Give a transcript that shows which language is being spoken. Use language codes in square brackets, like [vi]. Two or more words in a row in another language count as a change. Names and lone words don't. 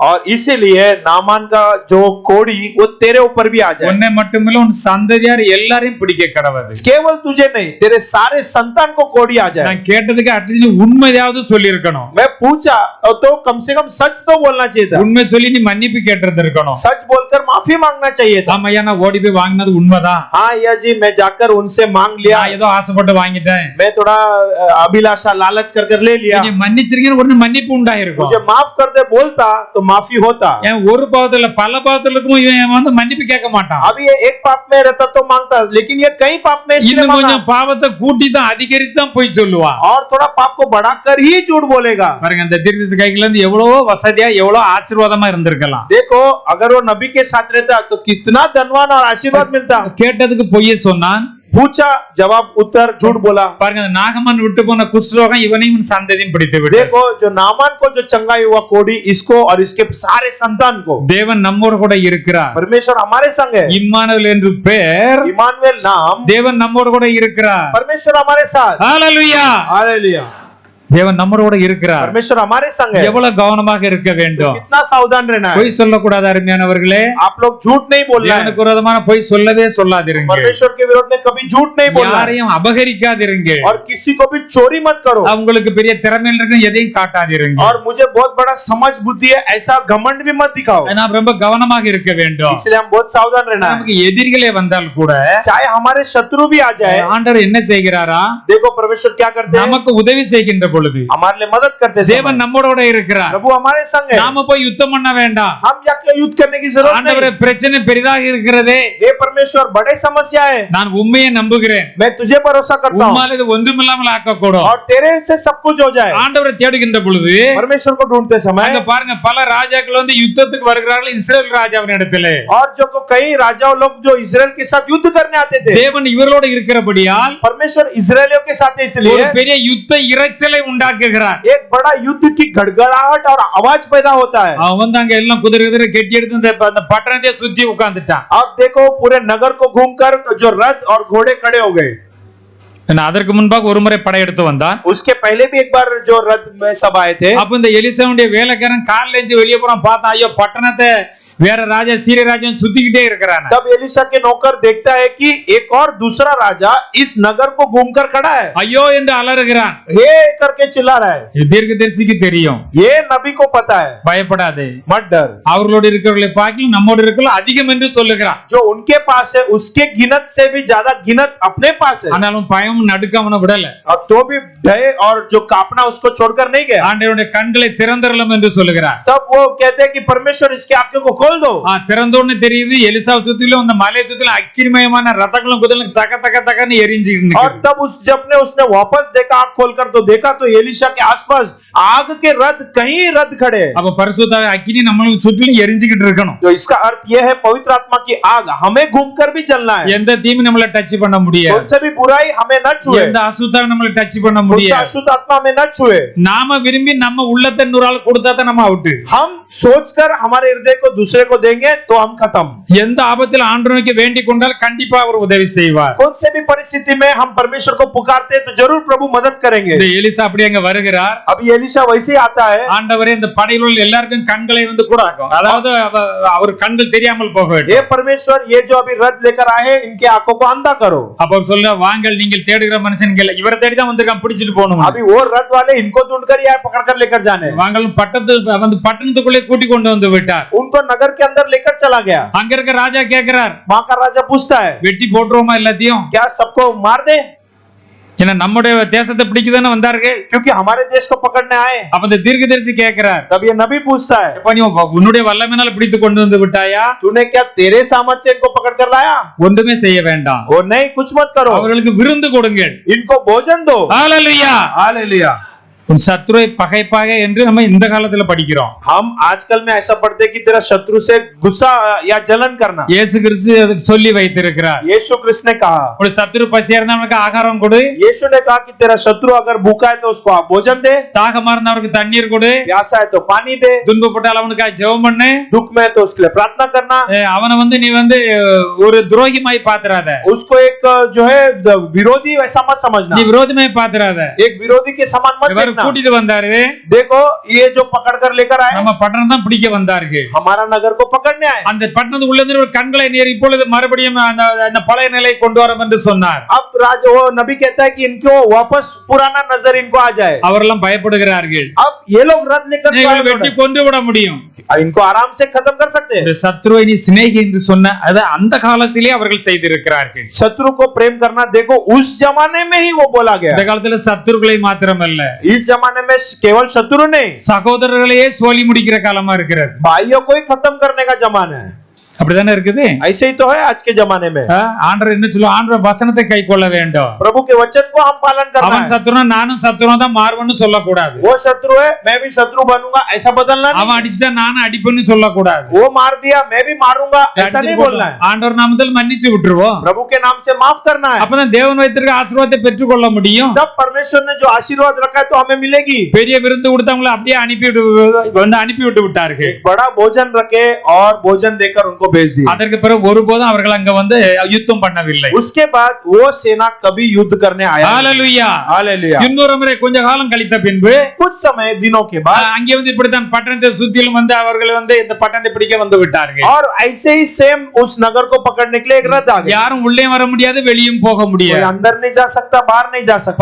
[hi] और इसीलिए नामान का जो कोड़ी वो तेरे ऊपर भी आ जाए. [ta] உன்னை மட்டுமில்ல உன் சந்ததியார் எல்லாரையும் பிடிக்க கடவுள். [hi] केवल तुझे नहीं तेरे सारे संतान को कोड़ी आ जाए. [ta] நான் கேட்டதுக்கு அட்லீஸ்ட் உண்மையாவது சொல்லி இருக்கணும். [hi] मैं पूछा तो कम से कम सच तो बोलना चाहिए था. [ta] உண்மை சொல்லி நீ மன்னிப்பு கேட்டிருந்திருக்கணும். [hi] सच बोलकर माफी मांगना चाहिए था. [ta] ஆமா நான் ஓடி போய் வாங்கினது உண்மைதான். [hi] हाँ या जी मैं जाकर उनसे मांग लिया. [ta] நான் ஏதோ ஆசைப்பட்டு வாங்கிட்டேன். [hi] मैं थोड़ा अभिलाषा लालच कर ले लिया. [ta] நீ மன்னிச்சிருக்கீங்க உடனே மன்னிப்பு உண்டாயிருக்கும். [hi] मुझे माफ कर दे बोलता तो माफी होता. [ta] ஏன் ஒரு பாவத்துல பல பாவத்துல இருக்கும் இவன் வந்து மன்னிப்பு கேட்க மாட்டான். [hi] अभी ये एक पाप में रहता तो मांगता लेकिन ये कई पाप में इसलिए [ta] இன்னும் [hi] मांगा. [ta] கொஞ்சம் பாவத்தை கூட்டி தான் அதிகரித்து தான் போய் சொல்லுவான். [hi] और थोड़ा पाप को बढ़ाकर ही झूठ बोलेगा. [ta] பாருங்க அந்த தீர்க்கதரிசி கையில இருந்து எவ்வளவோ வசதியா எவ்வளவு ஆசீர்வாதமா இருந்திருக்கலாம். [hi] देखो अगर वो नबी के साथ रहता तो कितना धनवान और आशीर्वाद मिलता. [ta] கேட்டதுக்கு பொய்யே சொன்னான். [hi] पूछा, जवाब उत्तर झूठ बोला। [ta] பாருங்க அந்த நாகமன் விட்டு போன குஷ்ரோகம் இவனையும் சந்ததியும் பிடித்து விட்டது. [hi] देखो जो नामान को जो चंगाई हुआ कोढ़ी, इसको और इसके सारे संतान को। [ta] தேவன் நம்மோடு கூட இருக்கிறார். [hi] परमेश्वर हमारे संग है। [ta] இம்மானுவேல் என்று பெயர். [hi] इमानुएल नाम। [ta] தேவன் நம்மோடு கூட இருக்கிறார். [hi] परमेश्वर हमारे साथ। [ta] ஹalleluya, [hi] हालेलुया। [ta] தேவன் நம்மோடு கூட இருக்கிறார். [hi] परमेश्वर हमारे संग है। [ta] எவ்வளவு கவனமாக இருக்க வேண்டும். [hi] कितना सावधान रहना है। [ta] பொய் சொல்லக்கூடாது அருமையானவர்களே. [hi] आप लोग झूठ नहीं बोलना है। [ta] தேவனுக்கு விரோதமான பொய் சொல்லவே சொல்லாதீங்க. [hi] परमेश्वर के विरोध में कभी झूठ नहीं बोलना है। [ta] யாரையும் அபகரிக்காதீங்க. [hi] और किसी को भी चोरी मत करो। [ta] உங்களுக்கு பெரிய திறமை இருக்கு எதையும் காட்டாதீங்க. [hi] और मुझे बहुत बड़ा समझ बुद्धि है ऐसा घमंड भी मत दिखाओ। [ta] நாம் ரொம்ப கவனமாக இருக்க வேண்டும். [hi] इसलिए हम बहुत सावधान रहना है। [ta] நமக்கு எதிரிகளே வந்தால் கூட [hi] चाहे हमारे शत्रु भी आ जाए, [ta] ஆண்டவர் என்ன செய்கிறாரா? [hi] देखो परमेश्वर क्या करते हैं। [ta] நமக்கு உதவி செய்கின்ற பொழுது [hi] हमारे लिए मदद करते हैं। [ta] தேவன் நம்மோட இருக்கிறார். [hi] प्रभु हमारे संग है। [ta] நாம போய் யுத்தம் பண்ண வேண்டாம். [hi] हम जाके युद्ध करने की जरूरत [ta] ஆண்டவரே [hi] नहीं। [ta] பிரச்சனை பெரிதாக இருக்கிறதே. [hi] हे परमेश्वर बड़े समस्या है। [ta] நான் உண்மையை நம்புகிறேன். [hi] मैं तुझे भरोसा करता हूँ। [ta] உம்மால இது ஒன்றுமில்லாமல் ஆக்கக்கூடும். [hi] और तेरे से सब कुछ हो जाए। [ta] ஆண்டவரை தேடுகின்ற பொழுது [hi] परमेश्वर को ढूंढते समय [ta] அங்க பாருங்க பல ராஜாக்கள் வந்து யுத்தத்துக்கு வருகிறார்கள் இஸ்ரேல் ராஜாவின் இடத்திலே. [hi] और जो कई राजाओं लोग जो इजराइल के साथ युद्ध करने आते थे, [ta] தேவன் இவரோடு இருக்கிறபடியால் [hi] परमेश्वर इजरायलियों के साथ [ta] ஒரு [hi] इसलिए [ta] பெரிய யுத்த இரைச்சலை உண்டாக்குகிறார். [hi] एक बड़ा युद्ध की गड़गड़ाहट और आवाज पैदा होता है। [ta] அவன் வந்து அங்க எல்லாம் குதிரை குதிரை கட்டி எடுத்து அந்த பட்டணத்தை சுத்தி உட்கார்ந்துட்டான். [hi] अब देखो पूरे नगर को घूमकर जो रथ और घोड़े खड़े हो गए। [ta] அதற்கு முன்பாக ஒரு முறை படையெடுத்து வந்தான். [hi] उसके पहले भी एक बार जो रथ में सब आए थे। [ta] அப்ப இந்த எலிசாவுடைய வேலைக்காரன் கால்ல எஞ்சி வெளியே போறான். பார்த்தா ஐயோ பட்டணத்தை வேற ராஜா சீரிய ராஜா சுத்திக்கிட்டே இருக்கிறான். [hi] तब एलिशा के नौकर देखता है कि एक और दूसरा राजा इस नगर को घूमकर खड़ा है। [ta] ஐயோ என்று அலறுகிறான். [hi] हे करके चिल्ला रहा है। [ta] இது தீர்க்கதரிசிக்கு தெரியும். [hi] ये नबी को पता है। [ta] பயப்படாதே, [hi] मत डर, [ta] அவர்களோடு இருக்கிறவர்களை பார்க்கலாம் நம்மோடு இருக்கிற அதிகம் என்று சொல்லுகிறான். [hi] जो उनके पास है उसके गिनत से भी ज्यादा गिनत अपने पास है। [ta] ஆனாலும் பயம் நடுக்கவன விடல. [hi] अब तो भी भय और जो कांपना उसको छोड़कर नहीं गया। [ta] ஆண்டவருடைய கண்களை திறந்தரலும் என்று சொல்லுகிறார். [hi] तब वो कहते हैं कि परमेश्वर इसके आंखों को खोल दो। [ta] திறந்தோன்னு தெரியுது எலிசாவை சுத்திலும் அந்த மலையை சுத்திலும் அக்கினிமயமான ரதங்களும் குதிரைகளும் தக தக தகன்னு எரிஞ்சிட்டு [hi] और तब उस जब ने उसने वापस देखा आंख खोलकर तो देखा तो एलिशा के आसपास आग के रथ कहीं रथ खड़े हैं। [ta] அப்ப பரிசுத்த அக்கினி நம்மளுக்கு சுத்திலும் எரிஞ்சிட்டு இருக்கணும். [hi] तो इसका अर्थ यह है पवित्र आत्मा की आग हमें घूमकर भी जलना है। [ta] எந்த தீமை நம்மள டச் பண்ண முடியாது. [hi] कौन सा भी बुराई हमें न छुए। [ta] எந்த அசுத்தம் நம்மள டச் பண்ண [hi] कौन सा [ta] முடியாது. [hi] अशुद्ध आत्मा हमें न छुए। [ta] நாம விரும்பி நம்ம உள்ளத்தை நூறால் கொடுத்தா தான் நம்ம அவுட். [hi] हम सोचकर हमारे हृदय को दूसरे को देंगे तो हम खत्म। [ta] எந்த ஆபத்தில் ஆண்டவருக்கு வேண்டிக் கொண்டால் கண்டிப்பா அவர் உதவி செய்வார். [hi] कौन से भी परिस्थिति में हम परमेश्वर को पुकारते हैं तो जरूर प्रभु मदद करेंगे। [ta] இந்த எலிசா அப்படி அங்க வருகிறார். [hi] अभी एलिशा वैसे ही आता है। [ta] ஆண்டவரே இந்த படையில் உள்ள எல்லாருக்கும் கண்களை வந்து கூடாக்கும். அதாவது அவர் கண்கள் தெரியாமல் போக வேண்டும். [hi] हे परमेश्वर ये जो अभी रथ लेकर आए हैं इनके आंखों को अंधा करो। [ta] அப்ப அவர் சொல்ல வாங்கள் நீங்கள் தேடுகிற மனுஷன்கள் இவரை தேடி தான் வந்திருக்கான் பிடிச்சிட்டு போகணும். [hi] अभी वो रथ वाले इनको ढूंढकर या पकड़कर लेकर जाने। [ta] வாங்கள் பட்டணத்துக்குள்ளே கூட்டி கொண்டு வந்து விட்டார். [hi] उनको नगर के अंदर लेकर चला गया। [ta] அங்க இருக்க ராஜா கேக்குறார், [hi] वहां का राजा पूछता है [ta] வெட்டி போட்டுருவோமா எல்லாத்தையும்? [hi] क्या सबको मार दे? [ta] ஏன்னா நம்முடைய தேசத்தை பிடிக்குதானே வந்தார்கள். [hi] क्योंकि हमारे देश को पकड़ने आए। [ta] அப்ப இந்த தீர்க்கதரிசி கேக்குறார், [hi] तब ये नबी पूछता है [ta] எப்ப நீ உன்னுடைய வல்லமையினால் பிடித்து கொண்டு வந்து விட்டாயா? [hi] तूने क्या तेरे सामर्थ से इनको पकड़ कर लाया? [ta] ஒன்றுமே செய்ய வேண்டாம். [hi] वो नहीं कुछ मत करो। [ta] அவர்களுக்கு விருந்து கொடுங்கள். [hi] इनको भोजन दो। [ta] ஹalleluya. [hi] हालेलुया। [ta] உன் சத்துருவை பகைப்பாக என்று நம்ம இந்த காலத்துல படிக்கிறோம். [hi] हम आजकल में ऐसा पढ़ते हैं कि तेरा शत्रु से गुस्सा या जलन करना। [ta] இயேசு கிறிஸ்து அதுக்கு சொல்லி வைத்திருக்கிறார். [hi] यीशु कृष्ण ने कहा, [ta] ஒரு சத்துரு பசியா இருந்தா அவனுக்கு ஆகாரம் கொடு. [hi] यीशु ने कहा कि तेरा शत्रु अगर भूखा है तो उसको आप भोजन दे, [ta] தாகமா இருந்தா அவனுக்கு தண்ணீர் கொடு. [hi] प्यासा है तो पानी दे, [ta] துன்பப்பட்டால் அவனுக்கு ஜெபம் பண்ணு. [hi] दुख में है तो उसके लिए प्रार्थना करना। [ta] அவனை வந்து நீ வந்து ஒரு துரோகிமாய் பாத்துறாத. [hi] उसको एक जो है विरोधी वैसा मत समझना। [ta] நீ விரோதமாய் பாத்துறாத. [hi] एक विरोधी के समान मत [ta] இவர் [hi] देखना। [ta] கூட்டிட்டு வந்தாரு. [hi] देखो ये जो पकड़ कर लेकर आए [ta] நம்ம பட்டணம் தான் பிடிக்க வந்தார்கள். [hi] हमारा नगर को पकड़ने आए। [ta] அந்த பட்டணத்துக்கு உள்ள இருந்து ஒரு கண்களை நீர் இப்பொழுது மறுபடியும் அந்த பழைய நிலை கொண்டு வரும் என்று சொன்னார். [hi] अब राजा वो नबी कहता है कि इनको वापस पुराना नजर इनको आ जाए। [ta] அவரெல்லாம் பயப்படுகிறார்கள். [hi] अब ये लोग रथ लेकर [ta] நீங்கள் வெட்டி கொண்டு விட முடியும். [hi] इनको आराम से खत्म कर सकते हैं। [ta] இந்த சத்ருவை நீ சிநேகி என்று சொன்ன அது அந்த காலத்திலே அவர்கள் செய்திருக்கிறார்கள். [hi] शत्रु को प्रेम करना देखो उस जमाने में ही वो बोला [ta] இந்த [hi] गया। [ta] காலத்துல சத்துருக்களை மாத்திரமல்ல, [hi] इस जमाने में केवल शत्रु नहीं, [ta] சகோதரர்களையே சோலி முடிக்கிற காலமா இருக்கிறது. [hi] भाइयों को ही खत्म करने का जमाना है। [ta] அப்படிதானே இருக்குது. [hi] ऐसे ही तो है आज के जमाने में। [ta] ஆண்டவர் என்ன சொல்லுவா, ஆண்டவர் வசனத்தை கை கொள்ள வேண்டும். [hi] प्रभु के वचन को हम पालन करना [ta] அவன் [hi] है। [ta] சத்துருனா நானும் சத்துருவா தான் மாறுவேன்னு சொல்லக்கூடாது. [hi] वो शत्रु है, मैं भी शत्रु बनूंगा, ऐसा बदलना [ta] அவன் [hi] नहीं। [ta] அடிச்சுட்டா நானும் அடிப்பேன்னு சொல்லக்கூடாது. [hi] वो मार दिया मैं भी मारूंगा, ऐसा नहीं बोलना है। [ta] ஆண்டவர் நாமத்தில் மன்னிச்சு விட்டுருவோம். [hi] प्रभु के नाम से माफ करना है। [ta] அப்பதான் தேவன் வைத்திருக்க ஆசீர்வாதத்தை பெற்றுக்கொள்ள முடியும். [hi] तब परमेश्वर ने जो आशीर्वाद रखा है तो हमें मिलेगी। [ta] பெரிய விருந்து கொடுத்தவங்களை அப்படியே அனுப்பி விட்டு விட்டார்கள். [hi] एक बड़ा भोजन रखे और भोजन देकर उनको भेज दिया। [ta] அதற்கு பிறகு ஒருபோதும் அவர்கள் அங்க வந்து யுத்தம் பண்ணவில்லை. [hi] उसके बाद वो सेना कभी युद्ध करने आया नहीं। [ta] ஹalleluya [hi] हालेलुया। [ta] இன்னொரு முறை கொஞ்ச காலம் கழித்த பின்பு [hi] कुछ समय दिनों के बाद [ta] அங்கே வந்து இப்படித்தான் பட்டணத்தை சுத்திலும் வந்து அவர்கள் வந்து இந்த பட்டணத்தை பிடிக்க வந்து விட்டார்கள். [hi] और ऐसे ही सेम उस नगर को पकड़ने के लिए एक रथ आ गया। [ta] யாரும் உள்ளே வர முடியாது, வெளியும் போக [hi] कोई [ta] முடியாது. [hi] अंदर नहीं जा सकता, बाहर नहीं जा सकता।